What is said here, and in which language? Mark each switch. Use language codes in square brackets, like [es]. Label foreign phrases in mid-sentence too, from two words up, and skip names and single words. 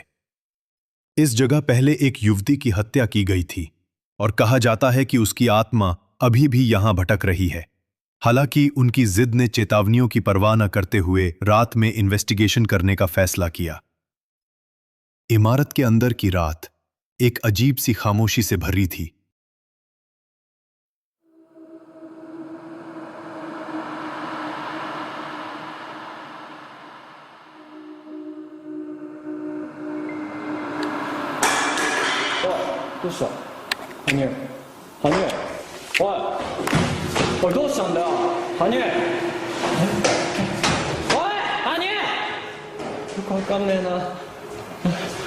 [hi] इस जगह पहले एक युवती की हत्या की गई थी और कहा जाता है कि उसकी आत्मा अभी भी यहां भटक रही है। हालांकि उनकी जिद ने चेतावनियों की परवाह न करते हुए रात में इन्वेस्टिगेशन करने का फैसला किया। इमारत के अंदर की रात एक अजीब सी खामोशी से भरी थी। [ja] どうした羽生羽生おいおいどうしたんだよ羽生おい羽生よくわかんねえな